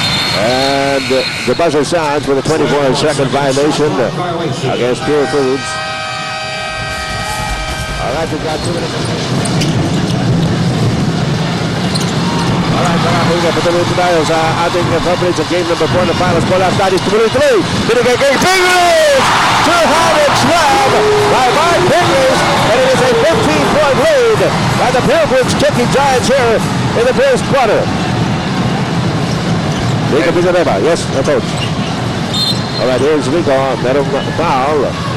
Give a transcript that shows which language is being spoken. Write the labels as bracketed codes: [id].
[en] And the buzzer sounds for the 24-second violation against Purefoods. All right, we've got 2 minutes. [tl] Alright, mga patuloy po tayo sa ating coverage of game number 4 ng finals. Bola Studies, tuloy-tuloy. Binigay kay Pingles! [en] Two-handed slab by Mark Pingles. And it is a 15-point lead by the Purefoods Chunkee Giants here in the first quarter. Rico Villanueva, yes, coach. Alright, here's Rico. Merong foul.